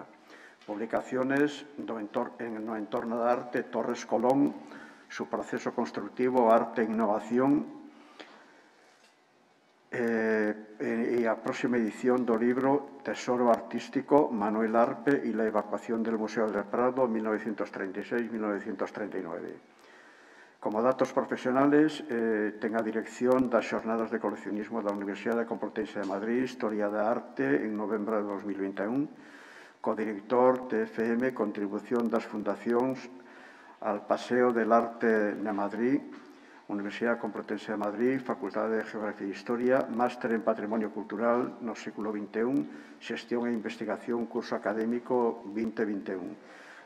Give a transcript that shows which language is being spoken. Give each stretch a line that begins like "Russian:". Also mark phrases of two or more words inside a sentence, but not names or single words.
Galician: Publicaciones no entorno da arte, Torres Colón, su proceso constructivo, arte e innovación, y a próxima edición do libro Tesoro Artístico, Manuel Arpe y la evacuación del Museo del Prado, 1936-1939. Como datos profesionales, ten a dirección das Xornadas de Coleccionismo da Universidade Complutense de Madrid, Historia da Arte, en novembro de 2021, codirector TFM, Contribución das Fundacións al Paseo del Arte de Madrid, Universidad Complutense de Madrid, Facultad de Geografía e Historia, Máster en Patrimonio Cultural no século XXI, Xestión e Investigación, curso académico 2021.